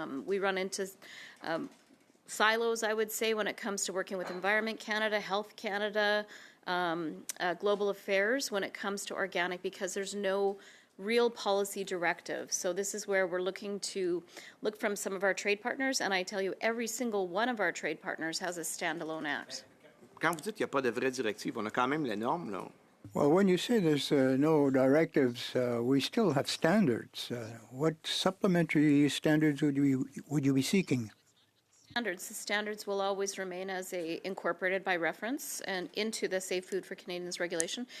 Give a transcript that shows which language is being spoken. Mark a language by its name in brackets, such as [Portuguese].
[English] We run into silos, I would say, when it comes to working with Environment Canada, Health Canada, Global Affairs when it comes to organic because there's no real policy directive. So this is where we're looking from some of our trade partners, and I tell you, every single one of our trade partners has a standalone act. [French] Quand vous dites qu'il n'y a pas de vraie directive, on a quand même les normes, là. [English] Well, when you say there's no directives, we still have standards. What supplementary standards would you be seeking? The standards will always remain as incorporated by reference and into the Safe Food for Canadians regulation.